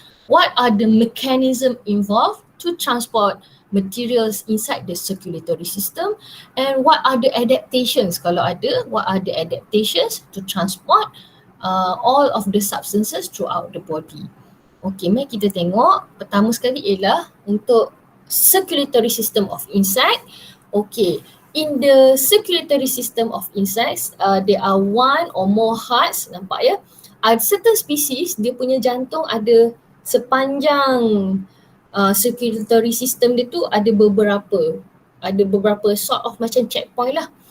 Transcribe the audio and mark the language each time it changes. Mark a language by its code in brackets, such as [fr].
[en] What are the mechanism involved to transport materials inside the circulatory system, and what are the adaptations, [ms] kalau ada, [en] what are the adaptations to transport all of the substances throughout the body. [ms] Okay, mari kita tengok. Pertama sekali ialah untuk circulatory system of insect. [en] Okay, in the circulatory system of insects, there are one or more hearts, [ms] nampak ya. Certain species, dia punya jantung ada sepanjang circulatory system dia tu ada beberapa sort of macam checkpoint lah.